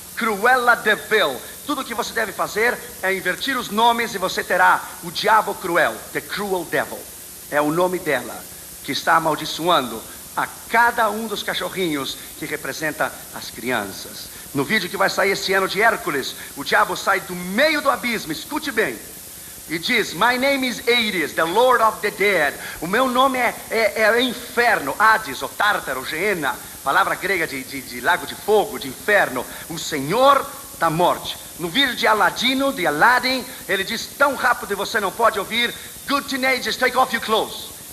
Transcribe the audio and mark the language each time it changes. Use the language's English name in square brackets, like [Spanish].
[Portuguese] Cruella de Vil. Tudo que você deve fazer é invertir os nomes e você terá o Diabo Cruel, [English] The Cruel Devil. [Portuguese] É o nome dela que está amaldiçoando a cada um dos cachorrinhos que representa as crianças. No vídeo que vai sair esse ano de Hércules, o diabo sai do meio do abismo, escute bem. E diz: [English] my name is Hades, the Lord of the Dead. [Portuguese] O meu nome é inferno, Hades, ou Tártaro, Geena, palavra grega de lago de fogo, de inferno, o Senhor da morte. No vídeo de Aladdin, ele diz tão rápido e você não pode ouvir: [English] good teenagers, take off your clothes.